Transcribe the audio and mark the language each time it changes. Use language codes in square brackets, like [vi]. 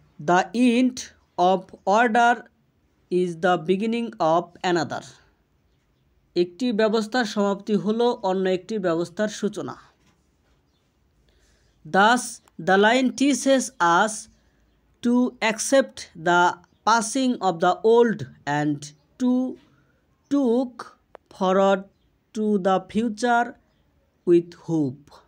[en] The end of order is the beginning of another. [bn] একটি ব্যবস্থার সমাপ্তি হলো অন্য একটি ব্যবস্থার সূচনা। [en] Thus, the line teaches us to accept the passing of the old and to look forward to the future with hope.